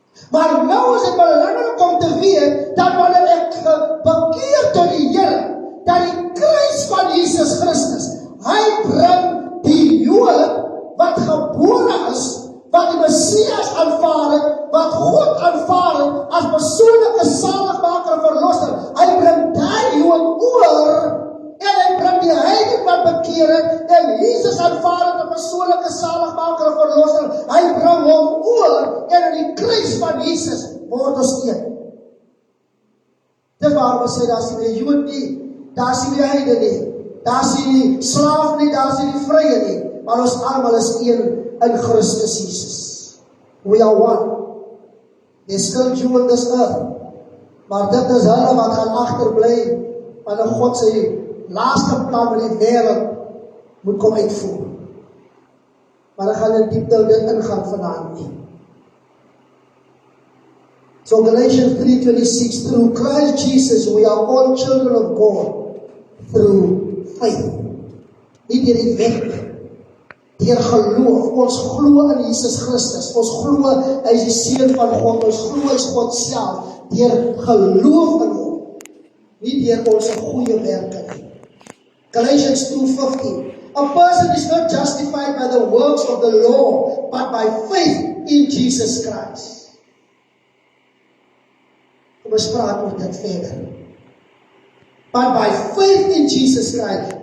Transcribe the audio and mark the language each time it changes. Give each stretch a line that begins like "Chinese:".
Afrikaans: Maar nou is dit belangrik om te weet dat wanneer ek bekeer tot die Here, dat die kruis van Jesus Christus, hy bring die Jood wat gebore is, wat die Messias aanvaar het, wat God aanvaar het as persoonlike saligmaker en verlosser. Hy bring daai Jood oor en hy bring die heiden wat bekeer het en Jesus aanvaar het 'n persoonlike saligmaker en verlosser. Hy bring hom oor en in die kruis van Jesus word ons een. Dis waar ons sê, daar is nie Jood nie, daar is nie Heide nie, daar is nie slaaf nie, daar is nie vrye nie, maar ons almal is een in Christus Jesus.
English: We are one. There's still Jew on this earth,
Afrikaans: maar dit is hulle wat gaan agterbly, wanneer God sy laaste plan met die wêreld moet kom uitvoer. Maar ek gaan in diepte dit ingaan vanaand nie.
English: So Galatians 3:26, through Christ Jesus, we are all children of God, through faith.
Afrikaans: Nie deur die wet, deur geloof. Ons glo in Jesus Christus, ons glo hy is die Seun van God, ons glo hy is God self, deur geloof in hom, nie deur ons goeie werke nie.
English: Galatians 2:15, a person is not justified by the works of the law, but by faith in Jesus Christ.
Afrikaans: Kom ons praat oor dit verder.
English: But by faith in Jesus Christ.